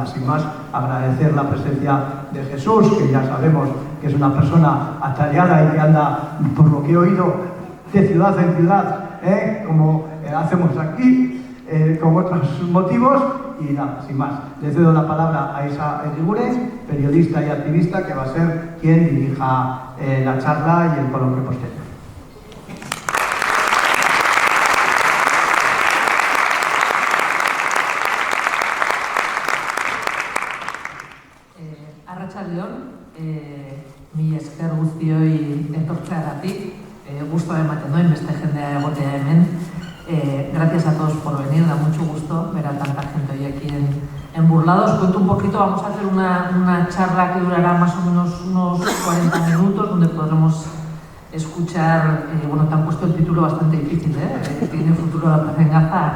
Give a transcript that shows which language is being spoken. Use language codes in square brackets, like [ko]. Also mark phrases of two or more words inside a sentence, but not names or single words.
[es] Sin más, agradecer la presencia de Jesús, que ya sabemos que es una persona atareada y que anda, por lo que he oído, de ciudad en ciudad, como hacemos aquí, con otros motivos. Y nada, sin más, le cedo la palabra a Isa Erigure, periodista y activista, que va a ser quien dirija la charla y el coloquio posterior. [eu] Arratsaldeon, mi esker guztioi etortzeagatik, gusto ematen duen beste jendea egotea hemen. [es] Gracias a todos por venir, da mucho gusto ver a tanta gente hoy aquí en Burlada. Os cuento un poquito, vamos a hacer una charla que durará más o menos unos 40 minutos, donde podremos escuchar, te han puesto el título bastante difícil, ¿Tiene futuro la paz en Gaza?